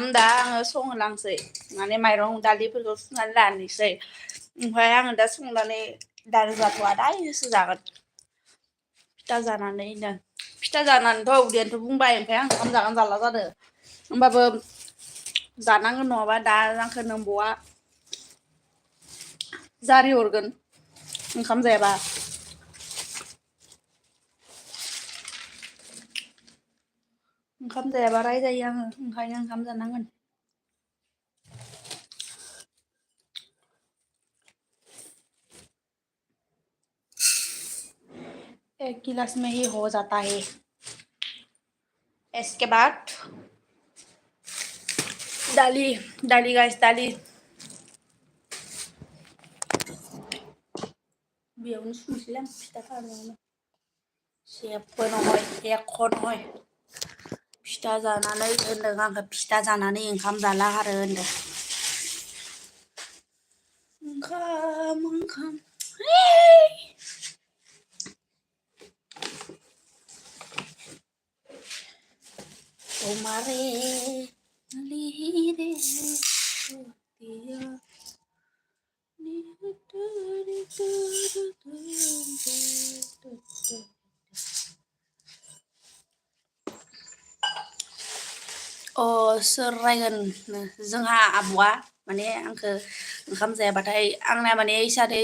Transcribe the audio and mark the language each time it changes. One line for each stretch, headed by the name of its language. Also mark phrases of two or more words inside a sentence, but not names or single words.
Bodo: दा आङो संहोलांसै माने माइरं दालिफोरखौ सुनानै लानोसै ओमफ्राय आङो दा संनानै दालि जाथ'आ दायोसो जागोन फिथा जानानैनो फिथा जानानैथ' उदैयानोथ' बुंबाय ओमफ्राय आं ओंखाम जागोन जाला जादों होमबाबो जानांगोन नङाबा दा आंखौ नोंबौआ जारि हरगोन ओंखाम जायाबा ओंखाम जायाबा रायजायो आङो ओंखायनो ओंखाम जानांगोन
Hindi: एक गिलास में ही हो जाता है इसके बाद
Bodo: दाली गाइस दाली बेयावनो सुनोसैलां फिथा खालामनायावनो जेबो नहय एख' नहय फिथा जानानै होनदों आंखौ फिथा जानानै ओंखाम जाला आरो होनदों
Hindi: ओंखाम तुम्हारे लिए
Bodo: सोर रायगोन जोंहा आब'आ माने आंखौ ओंखाम जायाबाथाय आंना माने इसादै